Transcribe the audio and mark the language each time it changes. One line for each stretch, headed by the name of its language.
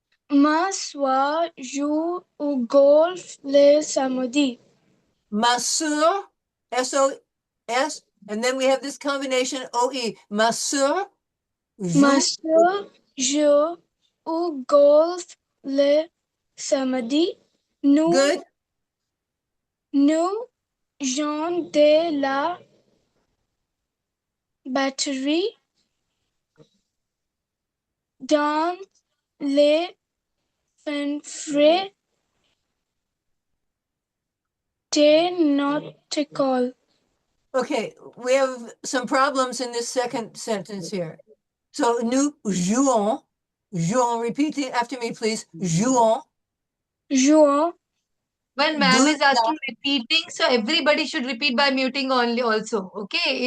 French: Ma soeur joue au golf le samedi.
English: Ma soeur, S-O-S, and then we have this combination O-E.
French: Ma soeur Ma joue. soeur joue au golf le samedi.
English: Good.
French: Nous jouons de la batterie dans les fanfares de notre école.
English: Okay, we have some problems in this second sentence here. So,
French: nous jouons,
English: repeat after me, please. Jouons. When ma'am is asking repeating, so everybody should repeat by muting only also. Okay.